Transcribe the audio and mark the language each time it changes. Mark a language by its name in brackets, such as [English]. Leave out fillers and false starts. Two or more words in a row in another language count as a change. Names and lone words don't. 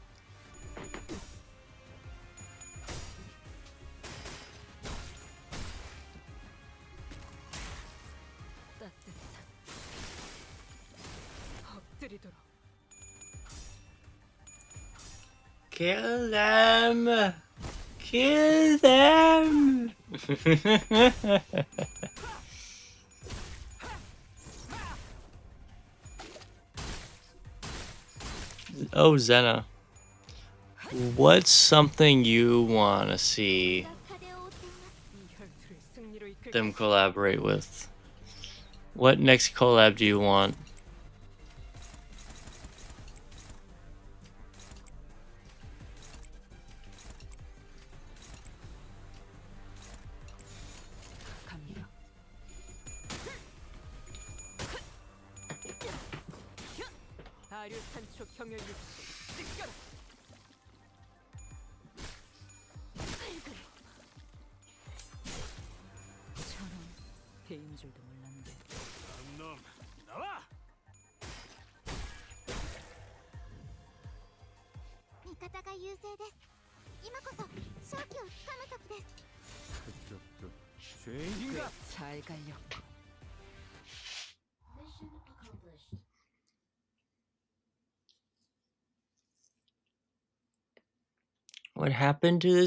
[Korean] 따뜻한. 엎드리도록. [English] Kill them! Kill them! Oh, Zena. What's something you want to see [Japanese] 風を追っています [Korean] 이 혈투를 승리로 이끌 [English] them collaborate with? What next collab do you want? [Korean] 갑니다. 아류 산초 경혈 육수 찢겨라. 저런 배인 줄도 몰랐는데. 놈 나와. [Japanese] 味方が優勢です今こそ勝機をつかむ時です [Korean] 죄인인가? 잘 갈렸고. [English] What happened to this?